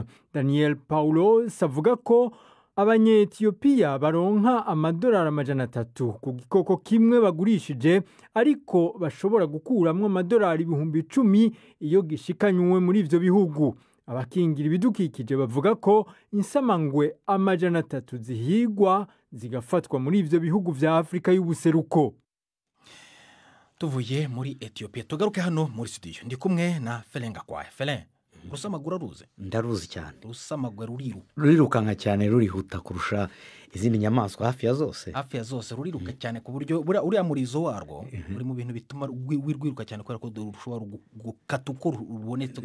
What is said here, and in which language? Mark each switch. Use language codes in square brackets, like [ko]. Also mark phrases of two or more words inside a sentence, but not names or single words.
[rn] Daniel Paulos avuga ko Abanye-Ethiopia baronka amadolari 300 ku gikoko kimwe bagurishije, ariko bashobora gukuramwo amadolari 10,000 iyo gishikanywe muri ivyo bihugu. Abakingira ibidukikije bavuga ko insamangwe 300 zihigwa zigafatwa muri ivyo bihugu vya Afrika y'ubuseruko. Tuvuye muri Ethiopia tugaruke hano muri studio ndi kumwe na Felenga kwa Felen. Rusamagura ruze? Ndaruzi cyane. Rusamagura rurirukanka cyane, rurihuta kurusha izindi nyamaswa hafi ya zose. Hafi ya zose ruriruka cyane ku buryo uriya murizo warwo uri mu bintu bituma rwiruka cyane kubera ko rushobora gukata uko rubonetse.